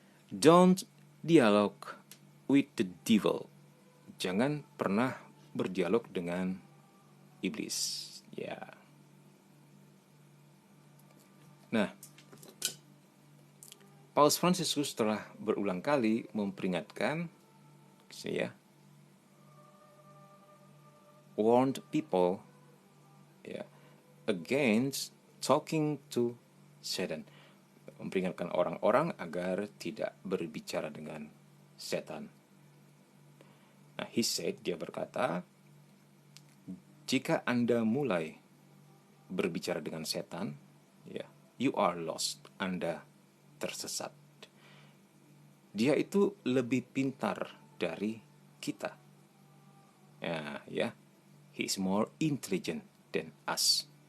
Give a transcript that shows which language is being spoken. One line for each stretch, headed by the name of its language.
English: Don't dialogue with the devil.
Indonesian: Jangan pernah berdialog dengan iblis. Ya. Nah, Paus Fransiskus telah berulang kali memperingatkan, ya,
English: warned people,
Indonesian: ya,
English: against talking to Satan,
Indonesian: memperingatkan orang-orang agar tidak berbicara dengan setan. Nah,
English: he said,
Indonesian: dia berkata, jika Anda mulai berbicara dengan setan, ya,
English: you are lost,
Indonesian: Anda tersesat. Dia itu lebih pintar dari kita.
English: Ya, he is more intelligent than us.